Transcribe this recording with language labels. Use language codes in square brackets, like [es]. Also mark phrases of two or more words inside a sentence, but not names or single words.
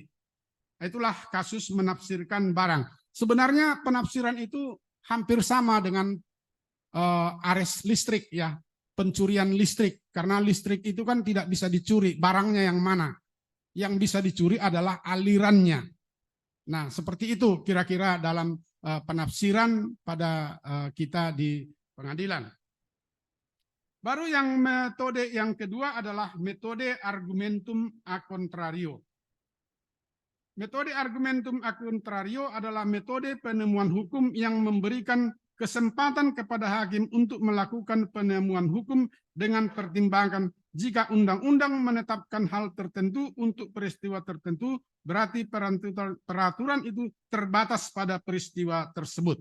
[id] Itulah kasus menafsirkan barang. Sebenarnya penafsiran itu hampir sama dengan ares listrik, ya, pencurian listrik, karena listrik itu kan tidak bisa dicuri, barangnya yang mana. Yang bisa dicuri adalah alirannya. Nah, seperti itu kira-kira dalam penafsiran pada kita di pengadilan. Baru yang metode yang kedua adalah metode [la] argumentum a contrario. [id] Metode [la] argumentum a contrario [id] adalah metode penemuan hukum yang memberikan kesempatan kepada hakim untuk melakukan penemuan hukum dengan pertimbangan jika undang-undang menetapkan hal tertentu untuk peristiwa tertentu, berarti peraturan itu terbatas pada peristiwa tersebut.